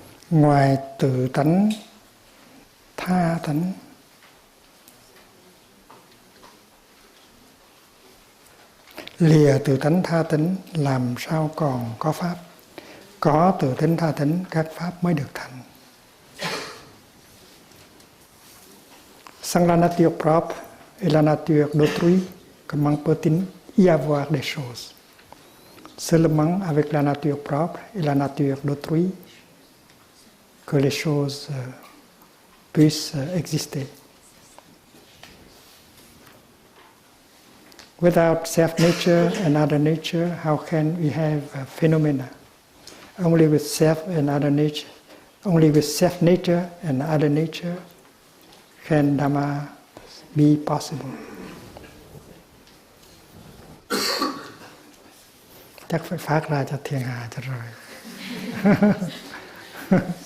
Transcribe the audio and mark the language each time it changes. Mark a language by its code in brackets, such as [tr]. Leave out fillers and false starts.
[vi] Ngoài tự tánh tha tánh, lìa tự tánh tha tánh làm sao còn có pháp? Có tự tánh tha tánh các pháp mới được thành. [fr] Sans la nature propre et la nature d'autrui, comment peut-il y avoir des choses? Seulement avec la nature propre et la nature d'autrui que les choses puissent exister. [en] Without self-nature and other nature, how can we have phenomena? Only with self and other nature, only with self-nature and other nature can Dhamma be possible. [vi] Chắc phải phát ra cho thiên hạ cho rồi.